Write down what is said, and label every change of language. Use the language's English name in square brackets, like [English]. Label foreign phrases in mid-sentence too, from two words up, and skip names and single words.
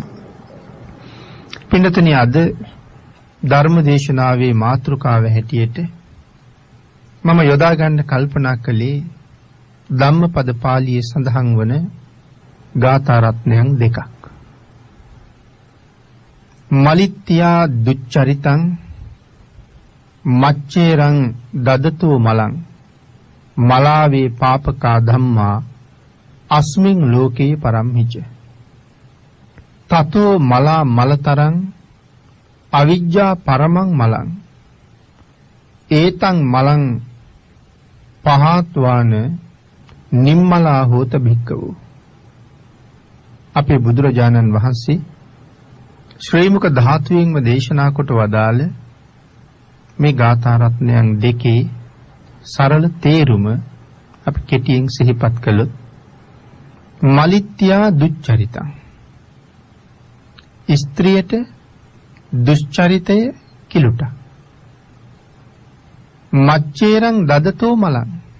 [Sinhala] පින්නතුනි අද ධර්ම දේශනාවේ මාතෘකාව හැටියට මම යොදා ගන්න කල්පනා කළේ ධම්මපද පාළියේ සඳහන් වන ගාථා රත්නයන් දෙකක්. [Pali] මලිත්‍යා දුච්චරිතං මච්චේරං දදතෝ මලං මලාවේ පාපකා ධම්මා අස්මින් ලෝකේ පරම්හිච තතෝ මලා මලතරං අවිජ්ජා පරමං මලං ඒතං මලං පහත්වාන නිම්මලා හෝත භික්ඛවෝ. [Sinhala] අපේ බුදුරජාණන් වහන්සේ ශ්‍රී මුක ධාතුවෙන්ම දේශනා කොට වදාළ මේ ගාථා රත්නයන් දෙකේ සරල තේරුම අපි කෙටියෙන් සිහිපත් කළොත් [Pali] මලිත්‍යා දුච්චරිතං [Sinhala] ස්ත්‍රියට දුෂ්චරිතය කිලුට [Pali] මච්චේරං දදතෝ මලං